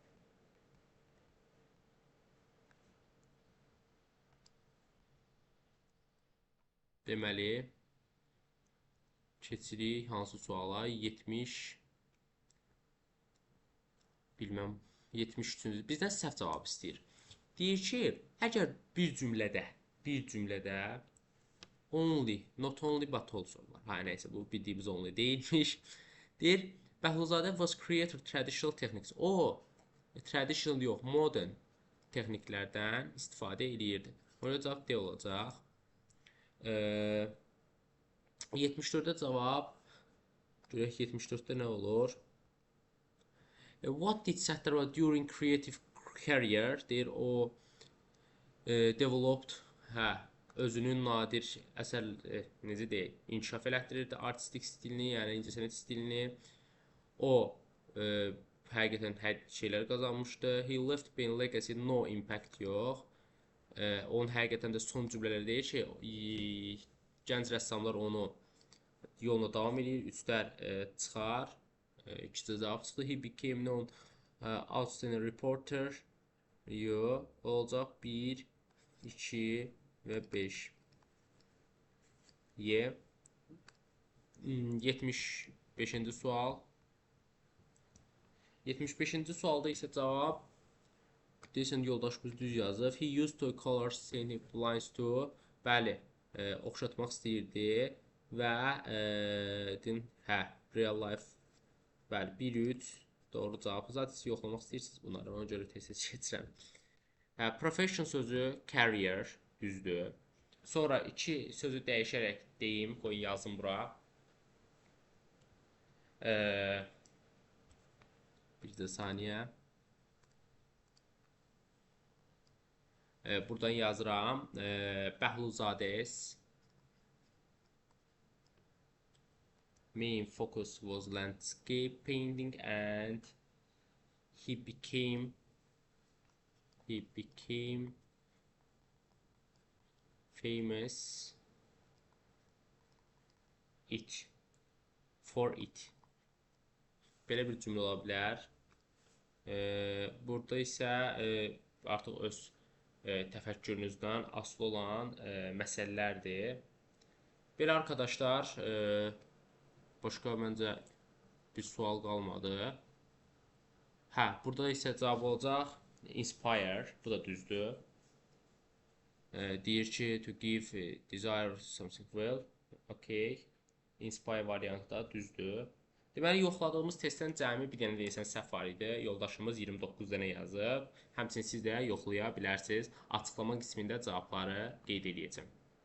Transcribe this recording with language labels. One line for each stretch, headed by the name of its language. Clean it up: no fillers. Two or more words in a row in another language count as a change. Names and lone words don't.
Azerbaijani: Deməli, keçirik hansı suala? 73-cü. Bizdən səhv cavab istəyir. Deyir ki, əgər bir cümlədə only,
English: not only but also
Azerbaijani: var. Ha, neyse, bu bildiyimiz only deyilmiş.
English: Deyir, Bəhlulzadə was creator traditional techniques.
Azerbaijani: O, traditional yox, modern texniklərdən istifadə edirdi. Olacaq, D olacaq. 74-də cavab. Görək 74-də nə olur?
English: What did Səttar during creative career?
Azerbaijani: Deyir, o developed, özünün nadir əsər, necə deyək, inkişaf elətdirirdi artistik stilini, yəni incəsənət stilini. O həqiqətən şeylər qazanmışdı.
English: He left behind legacy, no impact yox.
Azerbaijani: Onun həqiqətən də son cümlələri deyir ki, gənc rəssamlar onu yoluna davam edir, üstlər çıxar. İkisi cavab çıxdı.
English: He became known outstanding reporter.
Azerbaijani: Yox, olacaq 1, 2 və 5. 75-ci sual. 75-ci sualda isə cavab deyəsən yoldaşımız düz yazıb.
English: He used to color saying belongs to.
Azerbaijani: Bəli, oxşatmaq istəyirdi və
English: real life.
Azerbaijani: Bəli, 1-3 doğru cavab. Zaten siz yoxlamaq istəyirsiniz bunları, ona görə tez-tez keçirəm. Profession sözü career düzdür. Sonra iki sözü dəyişərək deyim, qoy yazım bura. Bir də saniyə. Buradan yazıram.
English: Bəhlulzadə's main focus was landscape painting and he became famous for it.
Azerbaijani: Belə bir cümlə ola bilər. Burada isə artıq öz təfəkkürünüzdən asılı olan məsələlərdir. Belə arkadaşlar, başqa məncə bir sual qalmadı. Hə, burada isə cavab olacaq inspire. Bu da düzdür. Deyir ki,
English: to give desire something well. Okay.
Azerbaijani: Inspire variantı da düzdür. Deməli, yoxladığımız testdən cəmi bir dənə deyəsən səhv var idi. Yoldaşımız 29 dənə yazıb. Həmçinin siz də yoxlaya bilərsiniz. Açıqlama qismində cavabları qeyd edəcəm.